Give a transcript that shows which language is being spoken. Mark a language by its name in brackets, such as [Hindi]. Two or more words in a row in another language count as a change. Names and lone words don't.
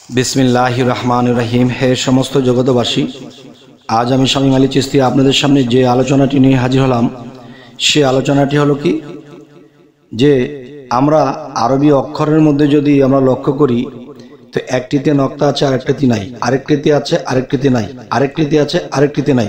[Arabic] بسم الله الرحمن الرحيم. [Bangla] হে সমস্ত জগতবাসী, আজ আমি শামীম আলী চিশতী আপনাদের সামনে যে আলোচনাটি নিয়ে হাজির হলাম সে আলোচনাটি হলো কি যে আমরা আরবি অক্ষরের মধ্যে যদি আমরা লক্ষ্য করি তো একটিতে নুক্তা আছে আরেকটিতে নাই, আরেকটিতে আছে আরেকটিতে নাই, আরেকটিতে আছে আরেকটিতে নাই।